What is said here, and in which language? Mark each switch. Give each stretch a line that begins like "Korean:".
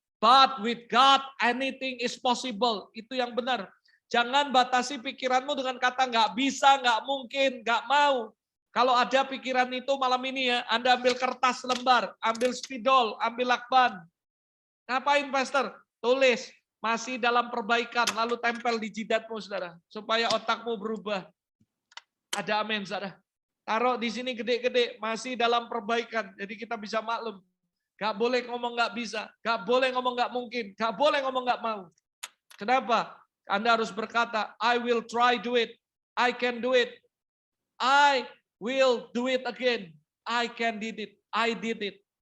English: But with God, anything is possible.
Indonesian: Itu yang benar. Jangan batasi pikiranmu dengan kata nggak bisa, nggak mungkin, nggak mau. Kalau ada pikiran itu malam ini ya, Anda ambil kertas lembar, ambil spidol, ambil lakban. Ngapain, Pastor? Tulis, masih dalam perbaikan, lalu tempel di jidatmu, saudara. Supaya otakmu berubah. Ada amin, saudara. Taruh di sini gede-gede, masih dalam perbaikan. Jadi kita bisa maklum. Gak boleh ngomong nggak bisa, gak boleh ngomong nggak mungkin, gak boleh ngomong nggak mau. Kenapa? Anda harus berkata,
English: I will try do it, I can do it, I will do it again, I can did it, I did it.